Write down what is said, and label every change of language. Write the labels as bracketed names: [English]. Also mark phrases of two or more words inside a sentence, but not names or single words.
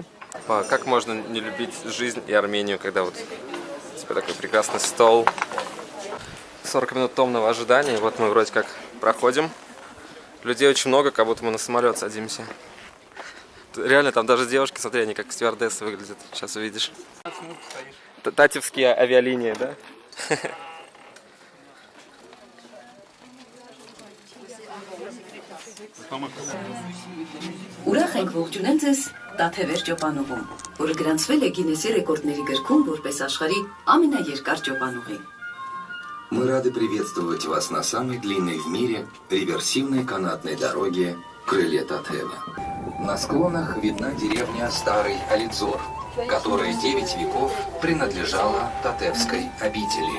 [Russian] Как можно не любить жизнь и Армению, когда вот типа такой прекрасный стол. 40 минут томного ожидания, и вот мы вроде как проходим. Людей очень много, как будто мы на самолет садимся. Реально, там даже девушки, смотри, они как стюардессы выглядят. Сейчас увидишь. Татевские авиалинии, да? [Armenian] Ուրախ ենք ողջունել ձեզ Տաթևեր ճոպանուղում, որը գրանցվել է Գինեսի ռեկորդների գրքում որպես աշխարհի ամենաերկար ճոպանուղի։ [Russian] Мы рады приветствовать вас на самой длинной в мире реверсивной канатной дороге Крылья Татева. На склонах видна деревня Старый Алидзор, которая 9 веков принадлежала Татевской обители.